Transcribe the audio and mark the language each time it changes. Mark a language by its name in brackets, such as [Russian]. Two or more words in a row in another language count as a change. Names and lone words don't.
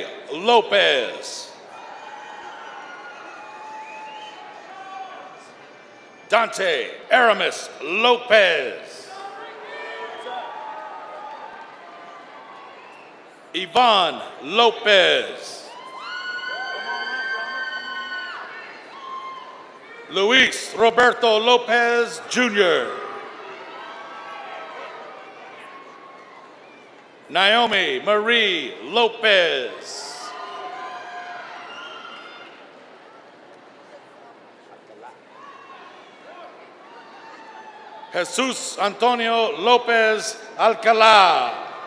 [Spanish] Lopez. Dante Aramis Lopez. Yvonne Lopez. Luis Roberto Lopez Jr. Naomi Marie Lopez. Jesus Antonio Lopez Alcalá.